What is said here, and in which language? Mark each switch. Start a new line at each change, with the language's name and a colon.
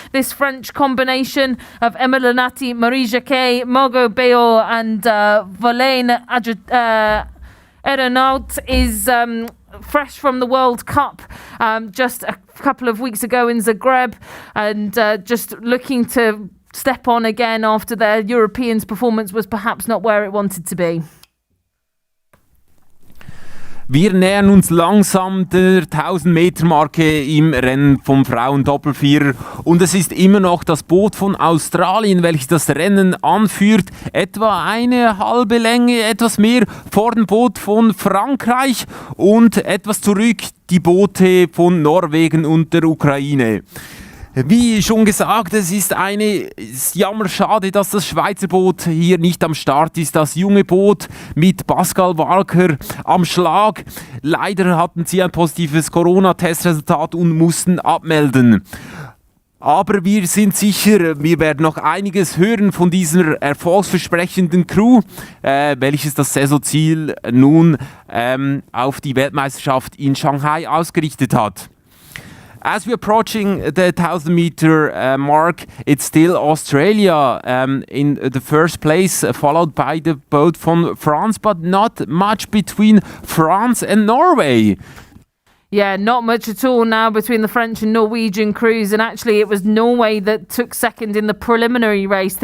English: This French combination of Emma Lenati, Marie Jacquet, Margot Béot and Volane Aeronaut is fresh from the World Cup just a couple of weeks ago in Zagreb, and just looking to step on again after their Europeans performance was perhaps not where it wanted to be.
German: Wir nähern uns langsam der 1000-Meter-Marke im Rennen vom Frauen-Doppelvierer und es ist immer noch das Boot von Australien, welches das Rennen anführt. Etwa eine halbe Länge, etwas mehr vor dem Boot von Frankreich und etwas zurück die Boote von Norwegen und der Ukraine. Wie schon gesagt, es ist jammerschade, dass das Schweizer Boot hier nicht am Start ist. Das junge Boot mit Pascal Walker am Schlag. Leider hatten sie ein positives Corona-Testresultat und mussten abmelden. Aber wir sind sicher, wir werden noch einiges hören von dieser erfolgsversprechenden Crew, welches das Saisonziel nun auf die Weltmeisterschaft in Shanghai ausgerichtet hat.
English: As we're approaching the 1000-meter mark, it's still Australia in the first place, followed by the boat from France, but not much between France and Norway. Yeah, not much at all now between the French and Norwegian crews, and actually it was Norway that took second in the preliminary race.